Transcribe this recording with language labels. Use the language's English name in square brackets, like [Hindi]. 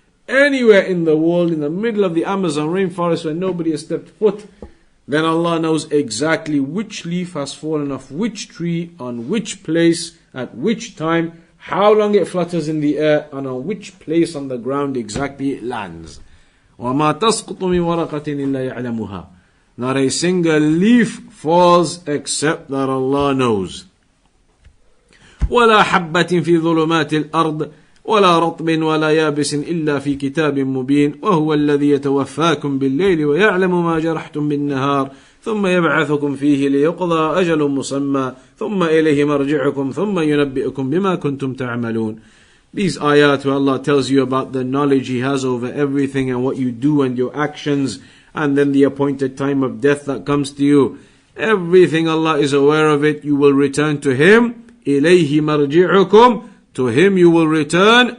[English] Anywhere in the world, in the middle of the Amazon rainforest where nobody has stepped foot, then Allah knows exactly which leaf has fallen off which tree, on which place, at which time, how long it flutters in the air, and on which place on the ground exactly it lands. [Arabic] وَمَا تَسْقُطُ مِنْ وَرَقَةٍ إِلَّا يَعْلَمُهَا. [English] Not a single leaf falls except that Allah knows. [Arabic] وَلَا حَبَّةٍ فِي ظُلُمَاتِ الْأَرْضِ ولا رطب ولا يابس إلا في كتاب مبين وهو الذي يتوفاكم بالليل ويعلم ما جرحتم بالنهار ثم يبعثكم فيه ليقضى أجل مسمى ثم إليه مرجعكم ثم ينبئكم بما كنتم تعملون. [English] These ayat where Allah tells you about the knowledge He has over everything and what you do and your actions, and then the appointed time of death that comes to you. Everything Allah is aware of it. You will return to Him. [Arabic] إليه مرجعكم. [English] To Him you will return.